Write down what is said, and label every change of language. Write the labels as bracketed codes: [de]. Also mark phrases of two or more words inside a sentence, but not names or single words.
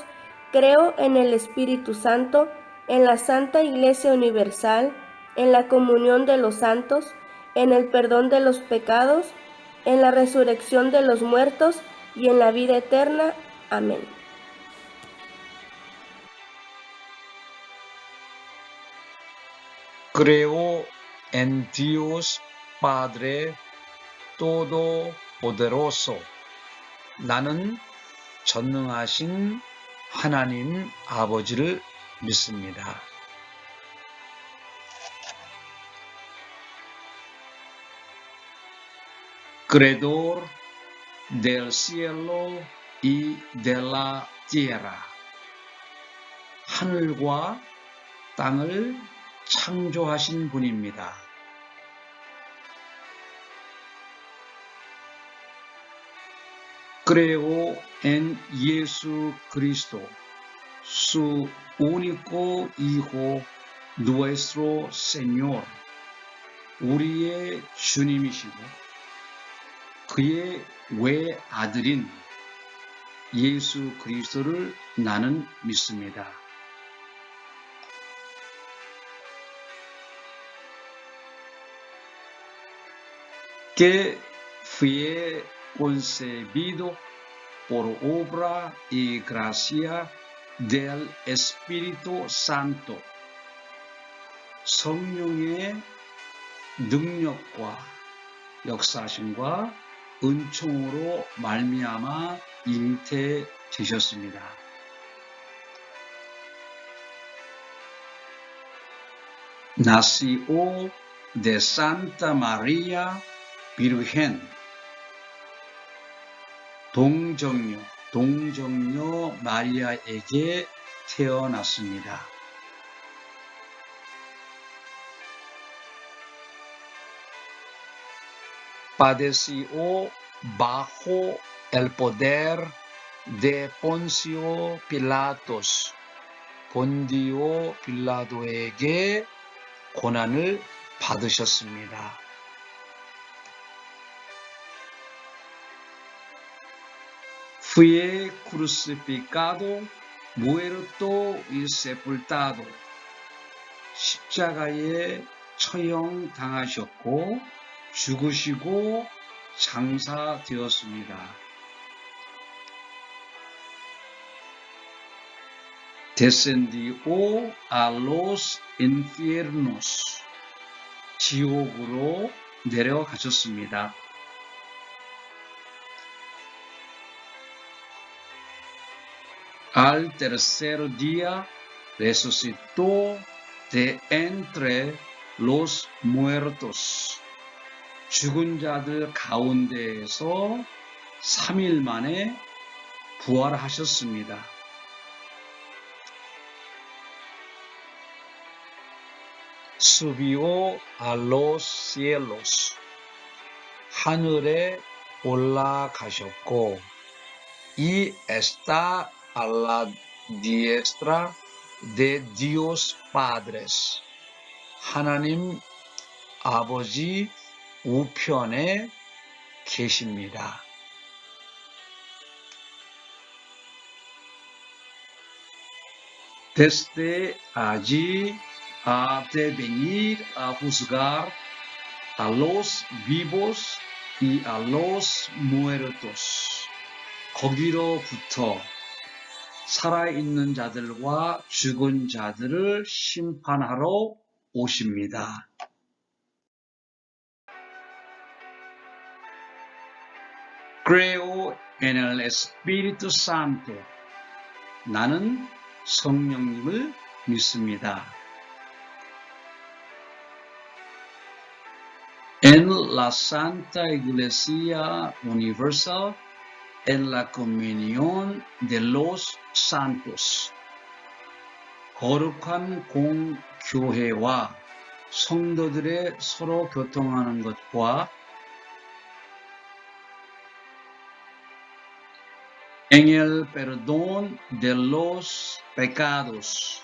[es] Creo en el Espíritu Santo, en la Santa Iglesia Universal, en la comunión de los santos, en el perdón de los pecados, en la resurrección de los muertos y en la vida eterna. Amén. Creo en Dios Padre Todopoderoso. [ko] 나는 전능하신 하나님 아버지를 믿습니다. [es] Creador del cielo y de la tierra. [ko] 하늘과 땅을 창조하신 분입니다. [es] Creo en Jesucristo, su único Hijo, nuestro Señor. [ko] 우리의 주님이시고 그의 외아들인 예수 그리스도를 나는 믿습니다. [es] Que fue concebido por obra y gracia del Espíritu Santo. [ko] 성령의 능력과 역사심과 은총으로 말미암아 잉태되셨습니다. [es] Nació de Santa María Virgen. [ko] 동정녀 마리아에게 태어났습니다. [es] Padeció bajo el poder de Poncio Pilatos. [ko] 본디오 빌라도에게 고난을 받으셨습니다. [es] Fue crucificado, muerto y sepultado. [ko] 십자가에 처형당하셨고 죽으시고 장사되었습니다. [es] Descendió a los infiernos. [ko] 지옥으로 내려가셨습니다. [es] Al tercer día resucitó de entre los muertos. [ko] 죽은 자들 가운데에서 3일 만에 부활하셨습니다. [es] Subió a los cielos. [ko] 하늘에 올라가셨고 [es] y está a la diestra de Dios Padres. [ko] 하나님 아버지 우편에 계십니다. [es] Desde allí ha de venir a juzgar a los vivos y a los muertos. [ko] 거기로부터 살아있는 자들과 죽은 자들을 심판하러 오십니다. [es] Creo en el Espíritu Santo. [ko] 나는 성령님을 믿습니다. [es] En la Santa Iglesia Universal, en la comunión de los santos. [ko] 거룩한 공교회와 성도들의 서로 교통하는 것과 [es] en el perdón de los pecados.